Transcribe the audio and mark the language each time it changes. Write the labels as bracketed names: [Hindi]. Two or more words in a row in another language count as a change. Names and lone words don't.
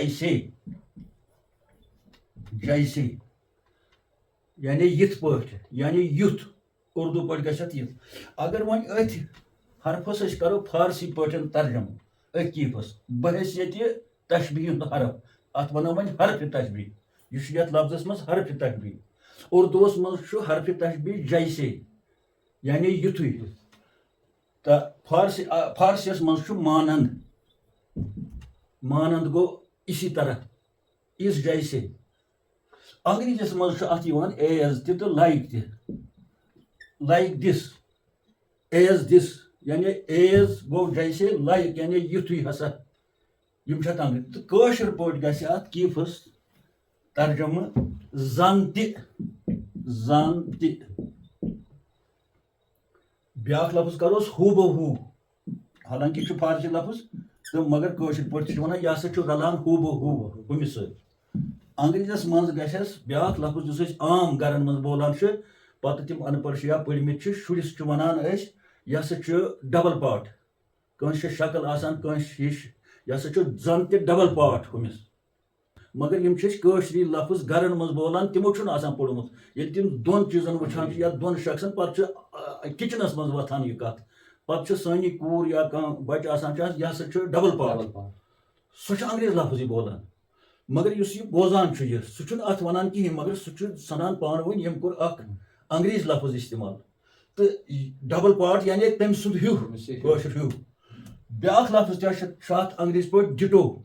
[Kashmiri] جیسے یعنی یِتھ پٲٹھۍ یعنی یُتھ اردو پٲٹھۍ گژھِ اتھ یِتھ اگر وۄنۍ أتھۍ حرفس أسۍ کرو فارسی پٲٹھۍ ترجمہٕ أتھۍ کیٖفس بحیثیت یہِ تشبیٖح ہُنٛد حرف اتھ ونو وۄنۍ حرفِ تشبیٖح یہِ چھُ یتھ لفظس منٛز حرفِ تشبیٖح اردوٗوس منٛز چھُ حرفِ تشبیٖح جیسے یعنی یِتھُے تہٕ فارسیس منٛز چھُ مانند گوٚو [Urdu] اسی طرح اس جیسے [Kashmiri] انگریٖزیس منٛز چھُ اتھ یِوان ایز تہِ تہٕ لایک تہِ [English] like this is this [Kashmiri] یعنی ایز گوٚو جیسے لایک یعنی یِتھُے ہسا یِم چھِ اتھ انگریٖزی تہٕ کٲشِر پٲٹھۍ گژھِ اتھ کیٖفس ترجمہٕ زن تہِ بیاکھ لفظ کروس ہو بہ ہو حالانکہِ یہِ چھُ فارسی لفظ تہٕ مگر کٲشِر پٲٹھۍ چھِ ونان یہِ ہسا چھُ رلان ہو بہ ہو ہُمِس سۭتۍ انگریٖزیس منٛز گژھٮ۪س بیاکھ لفظ یُس أسۍ عام گرن منٛز بولان چھِ پتہٕ تِم ان پڑھ چھِ یا پٔرمٕتۍ چھِ شُرِس چھِ ونان أسۍ یہِ ہسا چھُ [English] double part [Kashmiri] کٲنٛسہِ چھِ شکٕل آسان کٲنٛسہِ ہِش یہِ ہسا چھُ زن تہِ [English] double part [Kashmiri] ہُمِس مگر یم چھِ أسۍ کٲشری لفظ گرن منٛز بولان تِمو چھُنہٕ آسان پوٚرمُت ییٚلہِ تِم دۄن چیٖزن وٕچھان چھِ یا دۄن شخصن پتہٕ چھِ کِچنس منٛز وۄتھان یہِ کتھ پتہٕ چھِ سٲنی کوٗر یا کانٛہہ بچہِ آسان چھِ یہِ ہسا چھُ [English] double part [Kashmiri] سُہ چھُ انگریز لفظٕے بولان مگر یُس یہِ بوزان چھُ یہِ سُہ چھُنہٕ اتھ ونان کِہینۍ مگر سُہ چھُ سنان پانہٕ ؤنۍ ییٚمۍ کوٚر اکھ انگریز لفظ استعمال تہٕ [English] double part [Kashmiri] یعنی تٔمۍ سُنٛد ہیوٗ کٲشُر ہیوٗ بیاکھ لفظ تہِ چھُ اتھ انگریزی پٲٹھۍ ڈِٹو